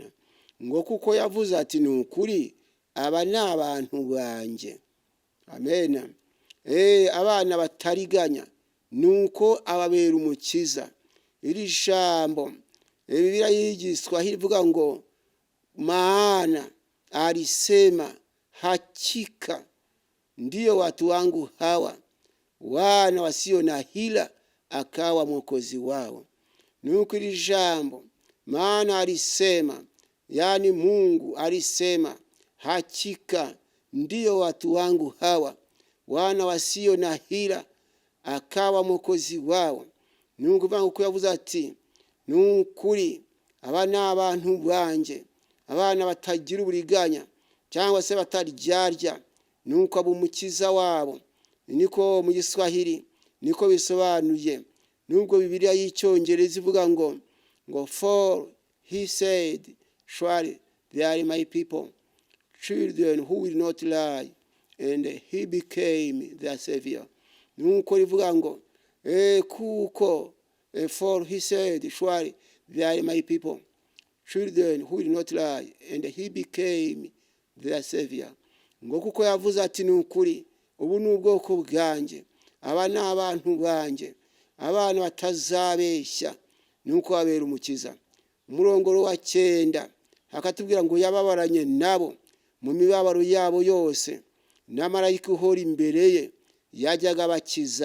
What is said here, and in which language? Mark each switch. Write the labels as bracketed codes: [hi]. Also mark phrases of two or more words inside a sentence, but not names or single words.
[rw] Ngo kuko yavuze ati nukuri aba ni abantu banje. Amen. Abana batariganya, nuko ababera umukiza. Iri jambo Biblia yigiswa hivuga ngo [sw] maana alisema hakika ndiyo watu wangu hawa wana wasio na hila akawa mwokozi wao. [rw] Nuko iri jambo [sw] maana alisema, yani Mungu alisema hakika ndiyo watu wangu hawa wana wasio na hila akawa mwokozi wao. [rw] Nuko bangu kuyavuze ati nukuri aba ni abantu banje, abana batagira uburiganya cyangwa se bataryarya, nuko aba umukiza wabo. Niko mu Giswahili niko bisobanuye. Nubwo Biblia y'Icyongereza ivuga ngo [en] for he said surely they are my people, children who will not lie, and he became their savior. [rw] Nuko rivuga ngo kuko [en] for he said surely they are my people, children who will not lie, and he became their savior. [rw] Ngo kuko yavuze ati nukuri ubu ni ubwoko bwanjye, aba ni abantu banjye, abana batazabeshya, nuko abera umukiza. Umurongo wa 9 hakatubwira ngo yababaranye nabo mu mibabaro yabo yose, na marayika uhora imbere ye yajyaga bakiza.